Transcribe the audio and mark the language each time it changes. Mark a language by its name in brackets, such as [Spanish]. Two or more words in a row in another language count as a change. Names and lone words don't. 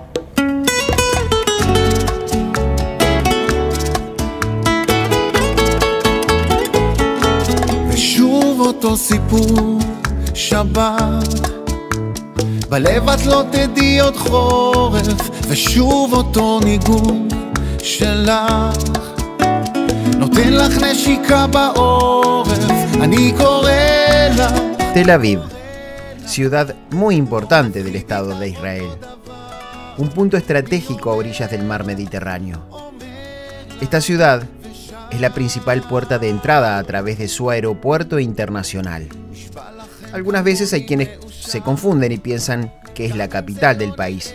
[Hebrew] ושוב אותו סיפור שבת בלב את לא תדעי עוד חורף ושוב אותו ניגון שלך נותן לך נשיקה בעורף אני קורא לך. [Spanish] Tel Aviv, ciudad muy importante del Estado de Israel, un punto estratégico a orillas del mar Mediterráneo. Esta ciudad es la principal puerta de entrada a través de su aeropuerto internacional. Algunas veces hay quienes se confunden y piensan que es la capital del país.